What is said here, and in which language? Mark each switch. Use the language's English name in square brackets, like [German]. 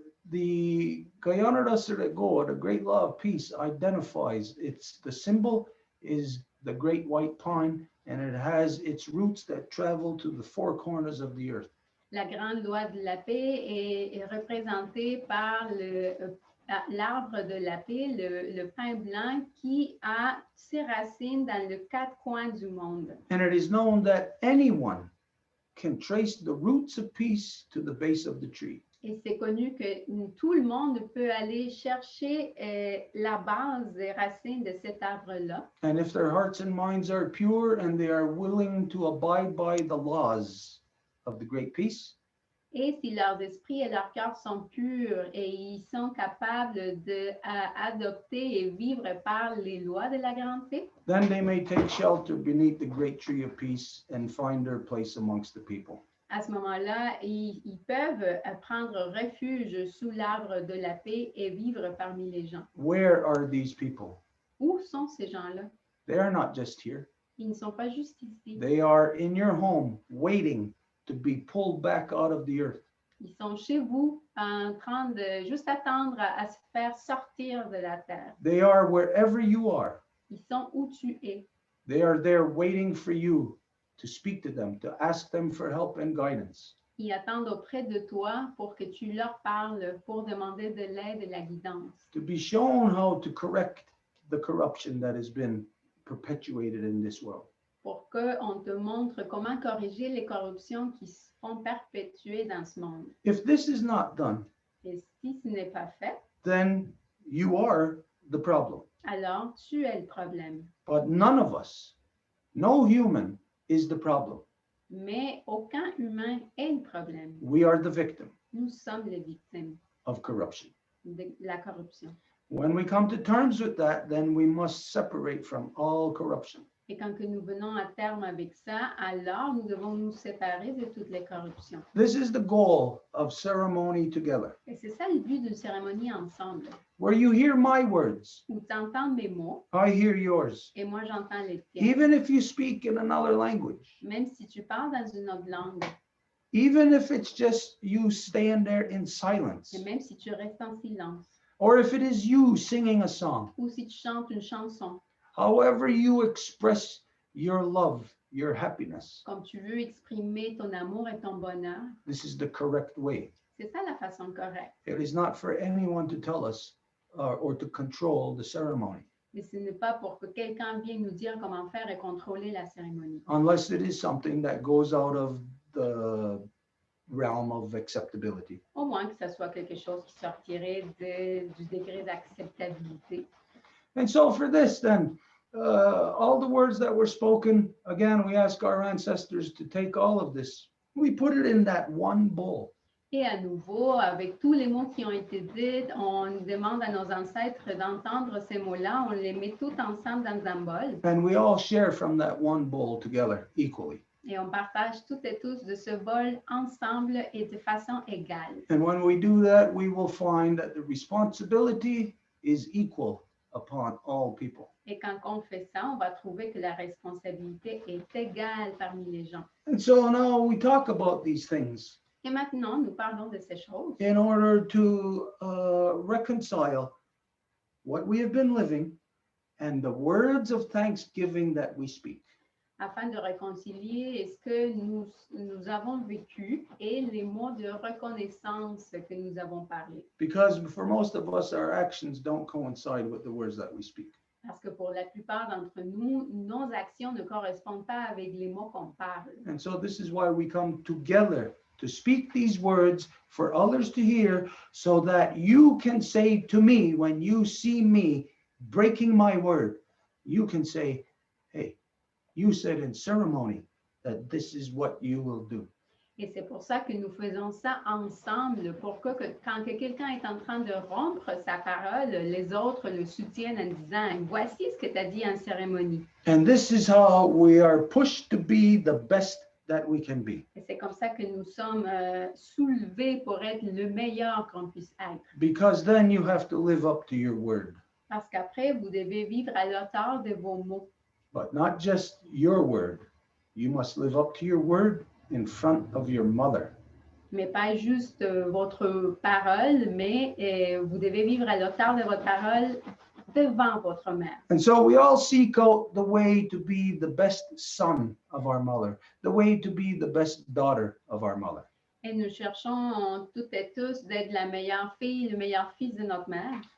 [English] The Guyana Go, the great law of peace, identifies the symbol is the great white pine, and it has its roots that travel to the four corners of the earth. [French] La grande loi de la paix est représentée par l'arbre de la paix, le pin blanc, qui a ses racines dans les quatre coins du monde. [English] And it is known that anyone can trace the roots of peace to the base of the tree. [French] Et c'est connu que tout le monde peut aller chercher la base des racines de cet arbre-là. [English] And if their hearts and minds are pure and they are willing to abide by the laws of the great peace, [French] Et si leurs esprits et leurs cœurs sont purs et ils sont capables d'adopter et vivre par les lois de la grande paix, [English] then they may take shelter beneath the great tree of peace and find their place amongst the people. [French] à ce moment-là, ils peuvent prendre refuge sous l'arbre de la paix et vivre parmi les gens. [English] Where are these people? [French] Où sont ces gens-là? [English] They are not just here. [French] Ils ne sont pas juste ici. [English] They are in your home, waiting to be pulled back out of the earth. [French] Ils sont chez vous en train de juste attendre à se faire sortir de la terre. [English] They are wherever you are. [French] Ils sont où tu es. [English] They are there waiting for you to speak to them, to ask them for help and guidance. [French] Ils attendent auprès de toi pour que tu leur parles, pour demander de l'aide et la guidance. [English] To be shown how to correct the corruption that has been perpetuated in this world. [French] Pour qu'on te montre comment corriger les corruptions qui se font perpétuer dans ce monde. [English] If this is not done, [French] Et si ce n'est pas fait, [English] then you are the problem. [French] alors tu es le problème. [English] But none of us, no human is the problem. [French] Mais aucun humain est le problème. [English] We are the victim [French] Nous sommes les victimes [English] of corruption. [French] de la corruption. [English] When we come to terms with that, then we must separate from all corruption. [French] Et quand que nous venons à terme avec ça, alors nous devons nous séparer de toutes les corruptions. [English] This is the goal of ceremony together, [French] Et c'est ça le but d'une cérémonie ensemble, [English] where you hear my words, [French] où tu entends mes mots [English] I hear yours. [French] et moi j'entends les tiens. [English] Even if you speak in another language, [French] Même si tu parles dans une autre langue, [English] even if it's just you stand there in silence, [French] et même si tu restes en silence, [English] or if it is you singing a song, [French] ou si tu chantes une chanson, [English] however you express your love, your happiness, [French] comme tu veux exprimer ton amour et ton bonheur, [English] this is the correct way. [French] c'est ça la façon correcte. [English] It is not for anyone to tell us or to control the ceremony, [French] Mais ce n'est pas pour que quelqu'un vienne nous dire comment faire et contrôler la cérémonie. [English] unless it is something that goes out of the realm of acceptability. [French] Au moins que ce soit quelque chose qui sortirait du degré d'acceptabilité. [English] And so for this, then, all the words that were spoken, again, we ask our ancestors to take all of this. We put it in that one bowl. [French] Et à nouveau, avec tous les mots qui ont été dits, on demande à nos ancêtres d'entendre ces mots-là, on les met tous ensemble dans un bol [English] And we all share from that one bowl together equally. [French] et on partage toutes et tous de ce bol ensemble et de façon égale. [English] And when we do that, we will find that the responsibility is equal upon all people. [French] Et quand on fait ça, on va trouver que la responsabilité est égale parmi les gens. [English] And so now we talk about these things [French] Et maintenant, nous parlons de ces choses [English] in order to reconcile what we have been living and the words of thanksgiving that we speak. [French] afin de réconcilier ce que nous avons vécu et les mots de reconnaissance que nous avons parlé. [English] Because for most of us, our actions don't coincide with the words that we speak. [French] Parce que pour la plupart d'entre nous, nos actions ne correspondent pas avec les mots qu'on parle. [English] And so this is why we come together to speak these words for others to hear, so that you can say to me, when you see me breaking my word, you can say, hey, you said in ceremony that this is what you will do. [French] Et c'est pour ça que nous faisons ça ensemble, pour que quand que quelqu'un est en train de rompre sa parole, les autres le soutiennent en disant, voici ce que tu as dit en cérémonie. [English] And this is how we are pushed to be the best that we can be. [French] Et c'est comme ça que nous sommes soulevés pour être le meilleur qu'on puisse être. [English] Because then you have to live up to your word. [French] Parce qu'après, vous devez vivre à l'auteur de vos mots. [English] But not just your word. You must live up to your word in front of your mother. [French] Mais pas juste votre parole, mais vous devez vivre à l'auteur de votre parole devant votre mère. [English] And so we all seek out the way to be the best son of our mother, the way to be the best daughter of our mother. [French] Et nous cherchons toutes et tous d'être la meilleure fille, le meilleur fils de notre mère.